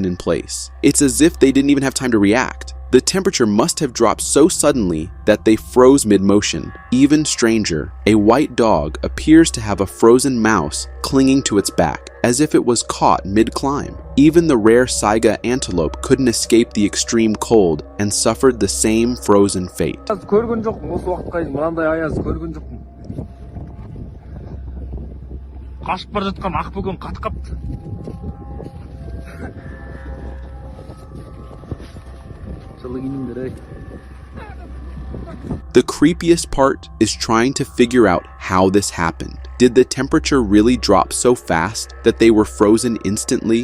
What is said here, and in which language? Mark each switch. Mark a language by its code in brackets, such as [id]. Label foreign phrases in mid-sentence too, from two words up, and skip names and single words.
[en] It's as if they didn't even have time to react. The temperature must have dropped so suddenly that they froze mid-motion. Even stranger, a white dog appears to have a frozen mouse clinging to its back, as if it was caught mid-climb. Even the rare saiga antelope couldn't escape the extreme cold and suffered the same frozen fate. [kk] көргөн жоқпын осы уақытқа дейін мынандай аяз көргөн жоқпын. Қашып бара жатқан ақбөкен қатып қапты. [en] The creepiest part is trying to figure out how this happened. Did the temperature really drop so fast that they were frozen instantly?